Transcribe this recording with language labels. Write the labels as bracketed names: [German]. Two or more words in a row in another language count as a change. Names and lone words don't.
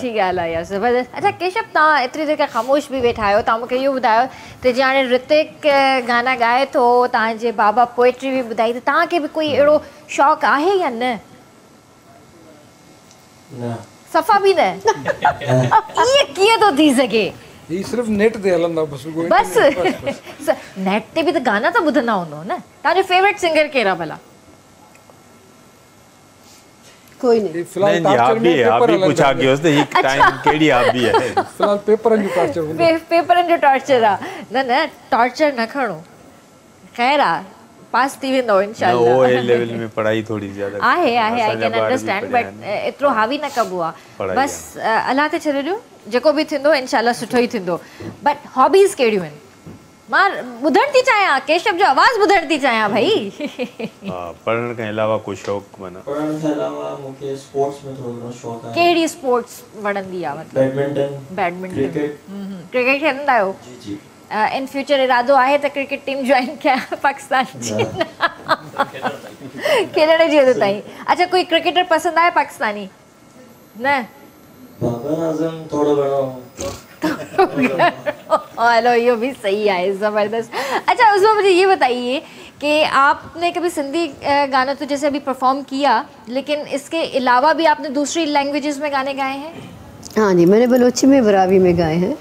[Sindhi] सुठी ॻाल्हि आहे यार, ज़बरदस्त। अच्छा केशव, तव्हां एतिरी देरि खां ख़ामोश बि वेठा आहियो, तव्हां मूंखे इहो ॿुधायो त जीअं हाणे ऋतिक गाना ॻाए थो, तव्हांजे बाबा पोएट्री बि ॿुधाई, त तव्हांखे बि कोई अहिड़ो शौक़ु आहे या न? सफ़ा बि न? ईअं कीअं थो थी सघे? ही सिर्फ़ नेट ते हलंदा बस नेट ते बि त गाना त ॿुधंदा हूंदो न। तव्हांजो फेवरेट सिंगर कहिड़ा भला? [Urdu] کوئی نہیں, [Sindhi] फिलहाल पेपरनि जो टॉर्चर आहे। न टॉर्चर न खणो, ख़ैर आहे, पास थी वेंदो इंशाअल्लाह। [Urdu] او اے لیول میں پڑھائی تھوڑی زیادہ [Sindhi] आहे, [English] I can understand, [Sindhi] बट एतिरो हावी न कबो आहे। बस अल्लाह ते छॾे ॾियो, जेको बि थींदो इंशाअल्लाह सुठो ई थींदो। बट हॉबीज़ कहिड़ियूं आहिनि? मां ॿुधणु थी चाहियां, केशव जो आवाज़ ॿुधणु थी चाहियां भाई। पढ़ण खां अलावा कोई शौक़ु? माना पढ़ण खां अलावा मूंखे स्पोर्ट्स में थोरो घणो शौक़ु आहे। कहिड़ी स्पोर्ट्स वणंदी आहे? मतलब बैडमिंटन, क्रिकेट खेलंदा आहियो? जी जी। इन फ्यूचर इरादो आहे त क्रिकेट टीम ज्वाइन कयां पाकिस्तान जी? खेलण जी हद ताईं। अच्छा, कोई क्रिकेटर पसंदि आहे पाकिस्तानी? न? बाबर आज़म थोड़ो घणो। [Urdu] ہیلو، یہ بھی صحیح ہے، زبردست. اچھا، اس میں مجھے یہ بتائیے کہ آپ نے کبھی سندھی گانا تو جیسے ابھی پرفارم کیا، لیکن اس کے علاوہ بھی آپ نے دوسری لینگویجز میں گانے گائے ہیں? ہاں جی، میں نے بلوچی میں، براوی میں گائے ہیں.